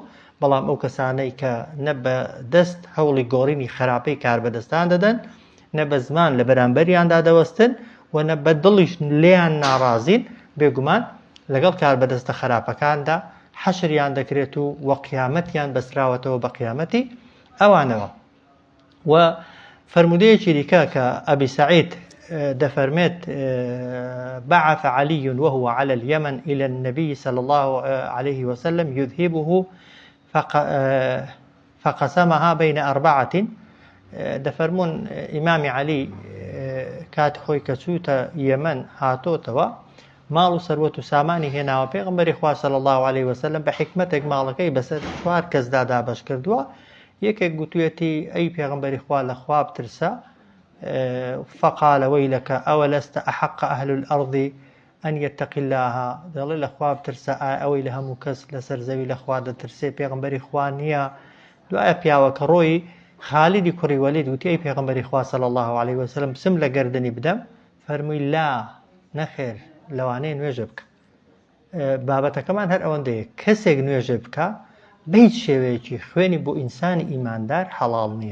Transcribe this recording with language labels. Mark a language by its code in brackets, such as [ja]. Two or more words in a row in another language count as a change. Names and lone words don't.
[ckb] بەڵام ئەو کەسانەی کە نە بە دەست هەوڵی گۆڕینی خراپەی کار بەدەستان دەدەن نە بە زمان لە بەرامبەریاندا دەوەستن و نە بە دڵیش لێیان ناڕازین بێگومان لەگەڵ کار بەدەستە خراپەکاندا حەشریان دەکرێت و قیامەتیان بەسراوەتەوە بە قیامەتی ئەوانەوە. و فرمودەیەکی دیکە کە ئەبی سعید دەفەرمێت [ar] بعث علي وهو على اليمن إلى النبي صلى الله عليه وسلم يذهبه فقسمها بين أربعة. [ckb] دەفەرمون ئیمامی عەلی کاتی خۆی کە چووتە یەمەن هاتۆتەوە ماڵ و سەروەت و سامانی هێناوە پێغەمبەری خوا [ar] صلی الله عليه وسلم [ckb] بە حکمەتێک ماڵەکەی بەسەر 4 کەسدا دابەش کردووە. یەکێک گوتوێتی ئەی پێغەمبەری خوا لە خوا بترسە [ar] فقال ويلك أولست أحق أهل الأرض أن يتقي الله [ckb] دەڵێ لە خوا بترسە ئەوەی لە هەموو کەس لەسەر زەوی لە خوا دەترسێ پێغەمبەری خوا نییە. دوایە پیاوەکە ڕۆی خالیدی کوڕی وەلید وتی ئەی پێغەمبەری خوا [ar] صلی الله عليه وسلم [ckb] سم لە گەردنی بدەم فەرمووی لا نەخێر لەوانەیە نوێژە بکە. بابەتەکەمان هەر ئەوەندەیە کەسێک نوێژە بکە بە هیچ شێوەیەکی خوێنی بۆ ئینسانی ئیماندار حەڵاڵ نییە.